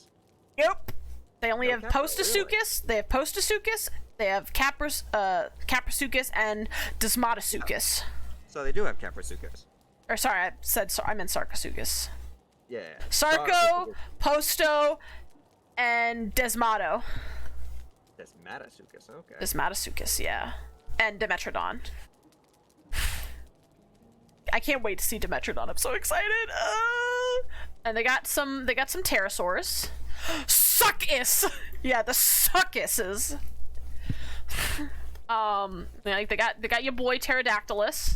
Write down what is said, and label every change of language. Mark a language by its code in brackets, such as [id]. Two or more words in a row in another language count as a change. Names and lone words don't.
[en] Yep. They only have Capra, Postosuchus. They have Postosuchus. They have Caprosuchus and Desmatosuchus. So they do have Caprosuchus. Or sorry, I meant Sarcosuchus. Yeah. Sarco, Posto, and Desmato. Desmatosuchus. Okay. Desmatosuchus, yeah. And Dimetrodon. I can't wait to see Dimetrodon. I'm so excited. And they got some pterosaurs. Succus. Yeah, the Succuses. They got your boy Pterodactylus.